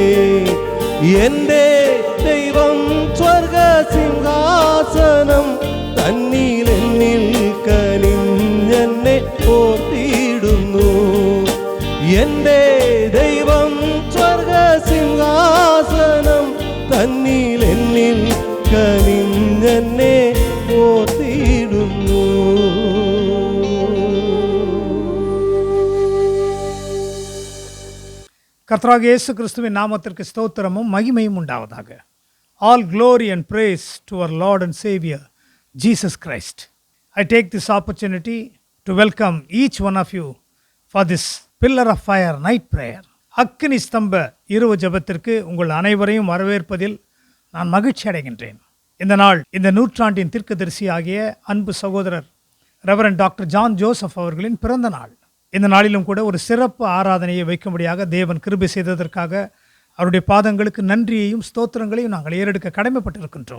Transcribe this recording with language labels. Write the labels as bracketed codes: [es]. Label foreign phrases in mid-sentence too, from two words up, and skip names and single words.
[ml] എന്റെ ദൈവം സ്വർഗസിംഹാസനം തന്നിൽ എന്നിൽ കനിഞ്ഞെന്നെ ഓർത്തിടുന്നു. എന്റെ ദൈവം സ്വർഗസിംഹാസനം തന്നിൽ എന്നിൽ കനിഞ്ഞെന്നെ ഓർത്തിടുന്നു. [ta] கர்த்தராகிய இயேசு கிறிஸ்துவின் நாமத்திற்கு ஸ்தோத்திரமும் மகிமையும் உண்டாவதாக. [en] All glory and praise to our Lord and Savior, Jesus Christ. I take this opportunity to welcome each one of you for this Pillar of Fire night prayer. [ta] அக்கினி ஸ்தம்ப இரவு ஜெபத்திற்கு உங்கள் அனைவரையும் வரவேற்பதில் நான் மகிழ்ச்சி அடைகின்றேன். இந்த நாள் இந்த நூற்றாண்டின் தீர்க்கதரிசி ஆகிய அன்பு சகோதரர் ரெவரண்ட் டாக்டர் ஜான் ஜோசப் அவர்களின் பிறந்த நாள். இந்த நாளிலும் கூட ஒரு சிறப்பு ஆராதனையை வைக்கும்படியாக தேவன் கிருபை செய்ததற்காக அவருடைய பாதங்களுக்கு நன்றியையும் ஸ்தோத்திரங்களையும் நாங்கள் ஏறெடுக்க கடமைப்பட்டிருக்கின்றோம்.